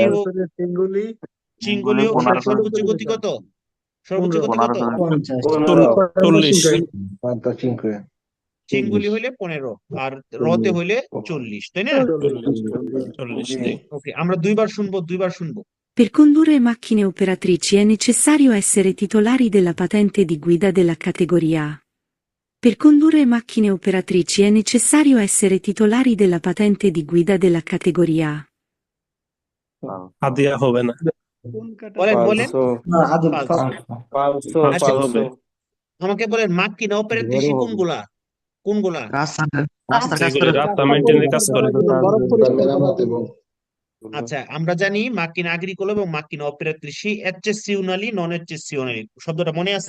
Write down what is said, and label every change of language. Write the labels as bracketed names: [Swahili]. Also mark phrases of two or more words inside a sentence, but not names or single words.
[Bangla] চিঙ্গুলিও সর্বোচ্চ গতি কত? সর্বোচ্চ গতি কত? 40। চিঙ্গুলি হইলে 15 আর রতে হইলে 40, তাই না? 40, জি। ওকে, আমরা দুইবার শুনবো, দুইবার শুনবো। [Italian] Per condurre macchine operatrici è necessario essere titolari della patente di guida della categoria A. Per condurre macchine operatrici è necessario essere titolari della patente di guida della categoria A. [Bangla] আদিয়া হবে না। কোন কাটা বলেন বলেন। Falso. Falso। Falso. আচ্ছা, হবে। আমাকে বলেন [Italian] macchine operatrici [Bangla] কোনগুলা? কোনগুলা? যেগুলি রাস্তা মেনটেনের কাজ করে। বরফ পরিষ্কার করা। আচ্ছা, আমরা জানি [Italian] macchina agricola [Bangla] এবং [Italian] macchine operatrici [Bangla] এচএসসিউনালি, [Italian] non eccezionali, [Bangla] শব্দটা মনে আছে?